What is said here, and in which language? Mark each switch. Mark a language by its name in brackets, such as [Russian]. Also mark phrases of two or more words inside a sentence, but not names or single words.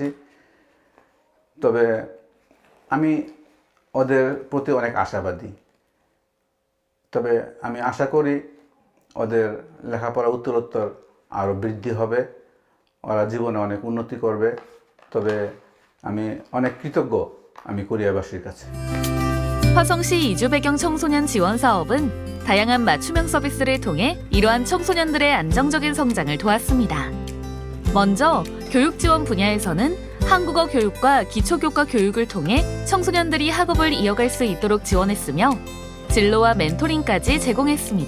[Bangla] তবে আমি ওদের প্রতি অনেক আশাবাদী। তবে আমি আশা করি ওদের লেখাপড়া উত্তরোত্তর আরও বৃদ্ধি হবে, ওরা জীবনে অনেক উন্নতি করবে। তবে আমি অনেক কৃতজ্ঞ আমি কোরিয়াবাসীর কাছে। [Korean] 화성시 이주 배경 청소년 지원 사업은 다양한 맞춤형 서비스를 통해 이러한 청소년들의 안정적인 성장을 도왔습니다. 먼저 교육 지원 분야에서는 한국어 교육과 기초교과 교육을 통해 청소년들이 학업을 이어갈 수 있도록 지원했으며 진로와 멘토링까지 제공했습니다.